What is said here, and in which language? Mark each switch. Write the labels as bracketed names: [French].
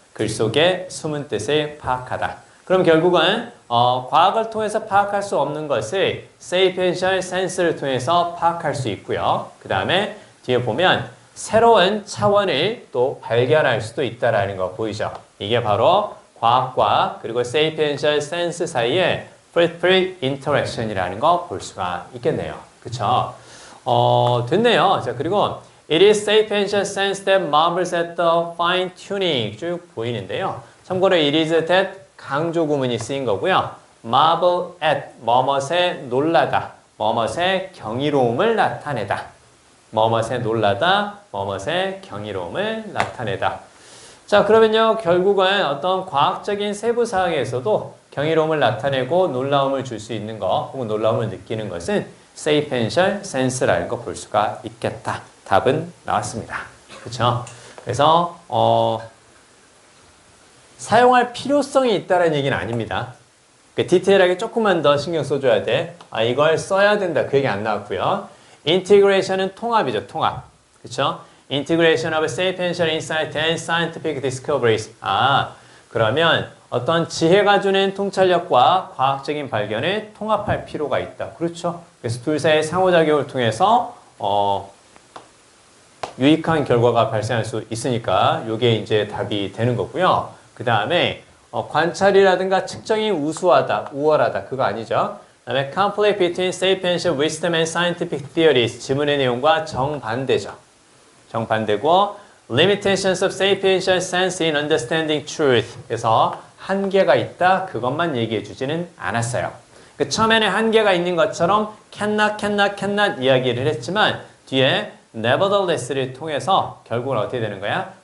[Korean] 글 속의 숨은 뜻을 파악하다. 그럼 결국은 과학을 통해서 파악할 수 없는 것을 sapiential sense를 통해서 파악할 수 있고요. 그 다음에 뒤에 보면 새로운 차원을 또 발견할 수도 있다라는 거 보이죠? 이게 바로 과학과 그리고 sapiential sense 사이에 fruitful interaction이라는 거 볼 수가 있겠네요. 그쵸? 됐네요. 자, 그리고 [English] It is sapiential sense that marvels at the fine tuning [Korean] 쭉 보이는데요. 참고로 it is that 강조 구문이 쓰인 거고요. marvel at 뭐뭇에 놀라다, 뭐뭇의 경이로움을 나타내다. 뭐뭇에 놀라다, 뭐뭇의 경이로움을 나타내다. 자, 그러면요, 결국은 어떤 과학적인 세부 사항에서도 경이로움을 나타내고 놀라움을 줄 수 있는 것, 혹은 놀라움을 느끼는 것은 sapiential sense라는 거 볼 수가 있겠다. 답은 나왔습니다. 그렇죠? 그래서 사용할 필요성이 있다는 얘기는 아닙니다. 디테일하게 조금만 더 신경 써줘야 돼. 이걸 써야 된다. 그 얘기 안 나왔고요. integration은 통합이죠. 통합. 그렇죠? [English] integration of sapiential insight and scientific discoveries. [Korean] 그러면 어떤 지혜가 주는 통찰력과 과학적인 발견을 통합할 필요가 있다. 그렇죠? 그래서 둘 사이의 상호작용을 통해서 유익한 결과가 발생할 수 있으니까 이게 이제 답이 되는 거고요. 그 다음에 관찰이라든가 측정이 우수하다, 우월하다 그거 아니죠. 그 다음에 [English] conflict between sapiential wisdom and scientific theories [Korean] 지문의 내용과 정반대죠. 정반대고 [English] limitations of sapiential sense in understanding truth [Korean] 그래서 한계가 있다 그것만 얘기해 주지는 않았어요. 처음에는 한계가 있는 것처럼 cannot 이야기를 했지만 뒤에 nevertheless를 통해서 결국은 어떻게 되는 거야?